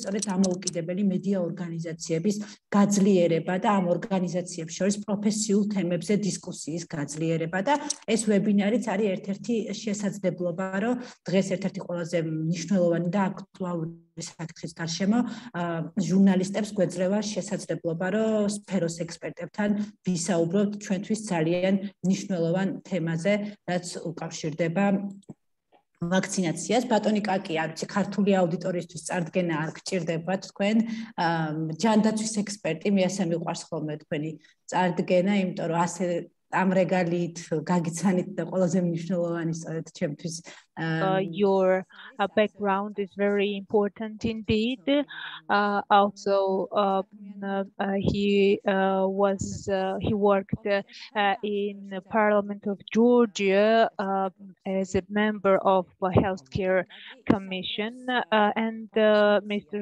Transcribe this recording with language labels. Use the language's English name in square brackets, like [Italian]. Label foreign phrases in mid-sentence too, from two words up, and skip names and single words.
[Georgian] სწორედ დამოუკიდებელი მედია ორგანიზაციების გაძლიერება და ამ ორგანიზაციებს შორის პროფესიულ თემებზე დისკუსიის გაძლიერება და ეს ვებინარიც არის ერთ-ერთი შესაძლებლობა, რომ დღეს ერთ-ერთი ყველაზე მნიშვნელოვანი და აქტუალური საკითხის გარშემო ჟურნალისტებს გვეძლევა შესაძლებლობა, რომ სფეროს ექსპერტებთან ვისაუბროთ ჩვენთვის ძალიან მნიშვნელოვან თემაზე, რაც უკავშირდება ვაქცინაციას. ბატონი კაკი, არ ვიცი, ქართული აუდიტორიისთვის წარდგენა არ გჭირდებათ თქვენ, ჯანდაცვის ექსპერტი, მე ასე მიყვარს ხოლმე თქვენი წარდგენა, იმიტომ რომ ასე ამ რეგალით გაგიცანით და ყველაზე მნიშვნელოვანი სწორედ ჩემთვის. [English] Your background is very important indeed. Also, he worked in the Parliament of Georgia as a member of the Healthcare Commission, and Mr.